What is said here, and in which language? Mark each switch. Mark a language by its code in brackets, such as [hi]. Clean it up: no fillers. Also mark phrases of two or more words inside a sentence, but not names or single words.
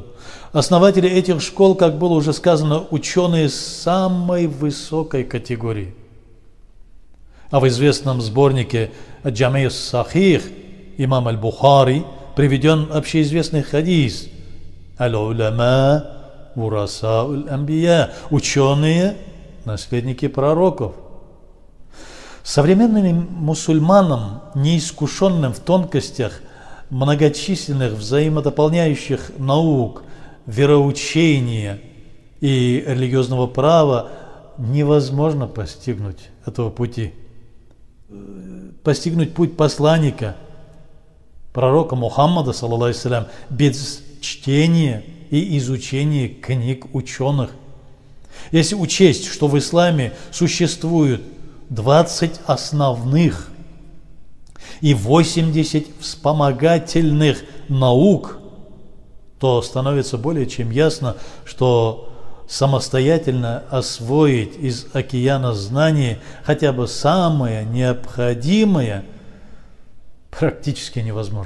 [ru] Основатели этих школ, как было уже сказано, ученые самой высокой категории. А в известном сборнике «Джами ас-Сахих» имам аль-Бухари приведен общеизвестный хадис: [ar] «العلماء ورثة الأنبياء» [ru] – ученые, наследники пророков. Современным мусульманам, неискушенным в тонкостях многочисленных взаимодополняющих наук, вероучения и религиозного права, невозможно постигнуть этого пути. Постигнуть путь посланника, пророка Мухаммада, [ar] صلى الله عليه وسلم, [ru] без чтения и изучения книг ученых. Если учесть, что в исламе существует 20 основных и 80 вспомогательных наук, то становится более чем ясно, что самостоятельно освоить из океана знаний хотя бы самое необходимое практически невозможно.